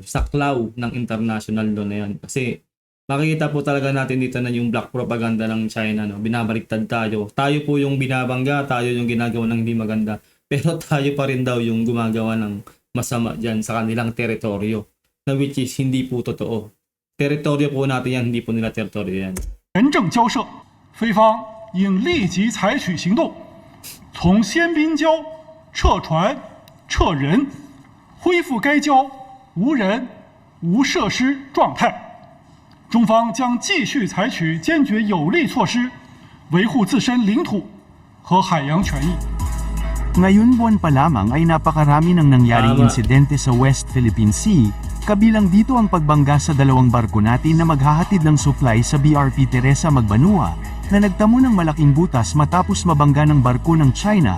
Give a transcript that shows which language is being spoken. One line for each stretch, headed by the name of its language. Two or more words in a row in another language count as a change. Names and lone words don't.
Filipino: Saklaw ng
English: international law
Filipino: na yan. Kasi makikita po talaga natin dito na yung
English: black propaganda
Filipino: ng China, no? Binabaliktad tayo. Tayo po yung binabangga, tayo yung ginagawa ng hindi maganda. Pero tayo pa rin daw yung gumagawa ng masama dyan sa kanilang teritoryo. Na
English: which is
Filipino: hindi po totoo. Teritoryo po natin yan, hindi po nila teritoryo yan.
Chinese: 严正交涉，菲方应立即采取行动，从仙滨礁撤船、撤人，恢复该礁无人、无设施状态。中方将继续采取坚决有力措施，维护自身领土和海洋权益。
Filipino: Ngayon buwan pa lamang ay napakarami ng nangyaring Tama. insidente sa West Philippine Sea, kabilang dito ang pagbangga sa dalawang barko natin na maghahatid ng supply sa BRP Teresa Magbanua, na nagtamo ng malaking butas matapos mabangga ng barko ng China.